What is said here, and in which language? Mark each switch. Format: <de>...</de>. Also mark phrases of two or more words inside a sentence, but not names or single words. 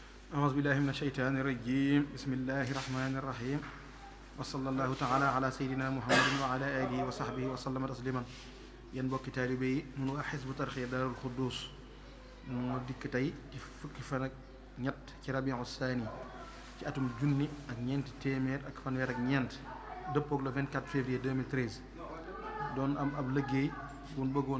<ar>أعوذ بالله من الشيطان الرجيم بسم الله الرحمن الرحيم وصلى الله تعالى على سيدنا محمد وعلى آله وصحبه وسلم تسليما</ar> <wo>yéen mbokki taalibe yi nun waa Hizbut Tarqiyyah Daarul Xuddus moo dikk tey ci fukki fan ak ñett ci rabiu saani ci atum junni ak ñeenti téeméer ak fanweer ak ñeent dëppoog le 24 février 2013 doon am ab liggéey bu ñu bëggoon</wo>